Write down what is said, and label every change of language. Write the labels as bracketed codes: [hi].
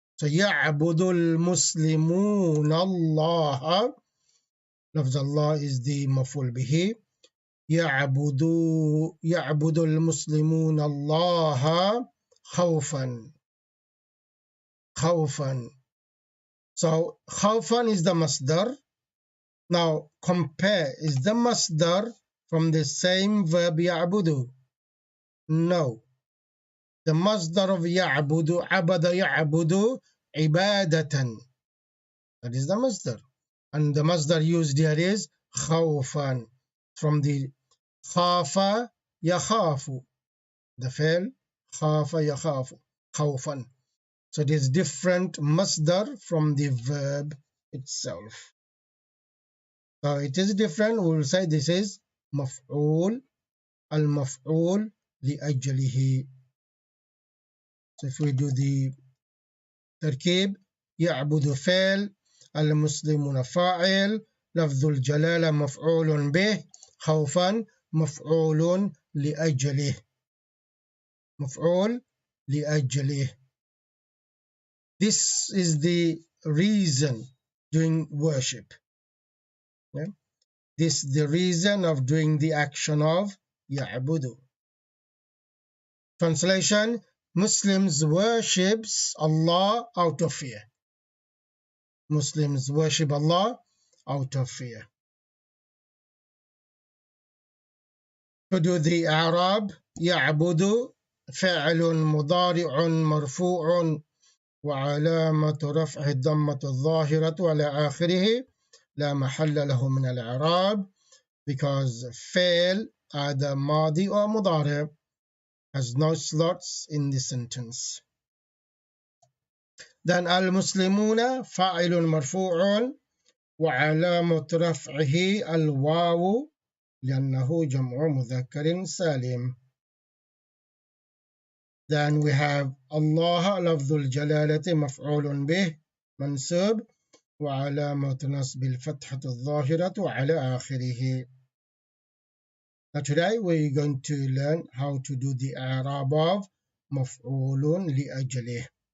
[ar] So يعبد المسلمون الله. [en] Lafz Allah is the maf'ul bihi. [ar] يعبد المسلمون الله خوفا. خوفا. [en] So خوفا is the masdar. Now compare, is the masdar from the same verb يعبد? No. The masdar of [ar] يعبد, عبد يعبد عبادة. [en] That is the masdar. And the masdar used here is خوفا, from the خاف يخاف. The fail [ar] خاف يخاف خوفا. [en] So it is different masdar from the verb itself. So it is different. We will say this is maf'ul, al-maf'ul li'ajlihi. So if we do the [ar] تركيب, يعبد فعل, المسلمون فاعل, لفظ الجلالة مفعول به, خوفا مفعول لأجله. مفعول لأجله. [en] This is the reason doing worship. Yeah? This is the reason of doing the action of يعبد. Translation: Muslims worships Allah out of fear. Muslims worship Allah out of fear. To do the Arab, [ar] يعبد فعل مضارع مرفوع وعلامة رفعه الضمة الظاهرة على آخره لا محل له من الإعراب, [en] because فعل either ماضي or مضارع has no slots in the sentence. Then [ar] المسلمون فاعل مرفوع وعلامة رفعه الواو لأنه جمع مذكر سالم. [en] Then we have [ar] الله لفظ الجلالة مفعول به منصوب وعلامة نصب الفتحة الظاهرة على آخره. [en] Now today we're going to learn how to do the i'rab of مفعول لأجله.